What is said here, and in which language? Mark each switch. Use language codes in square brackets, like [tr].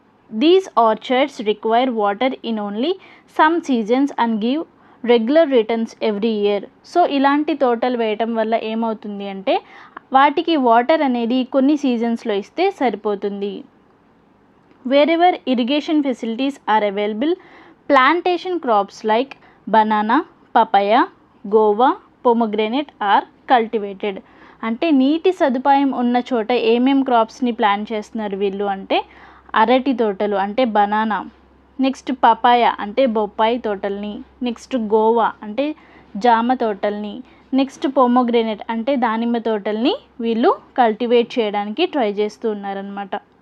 [en] These orchards require water in only some seasons and give regular returns every year. [te] So ఇలాంటి తోటలు వేయటం వల్ల ఏమవుతుంది అంటే వాటికి వాటర్ అనేది కొన్ని సీజన్స్లో ఇస్తే సరిపోతుంది. [en] Wherever irrigation facilities are available, plantation crops like banana, papaya, guava, pomegranate are cultivated. [te] అంటే నీటి సదుపాయం ఉన్న చోట ఏమేం క్రాప్స్ని ప్లాన్ చేస్తున్నారు వీళ్ళు అంటే అరటి తోటలు అంటే బనానా, నెక్స్ట్ పపాయ అంటే బొప్పాయి తోటల్ని, నెక్స్ట్ గోవా అంటే జామ తోటల్ని, నెక్స్ట్ పొమోగ్రెనేట్ అంటే దానిమ్మ తోటల్ని వీళ్ళు కల్టివేట్ చేయడానికి ట్రై చేస్తూ ఉన్నారనమాట.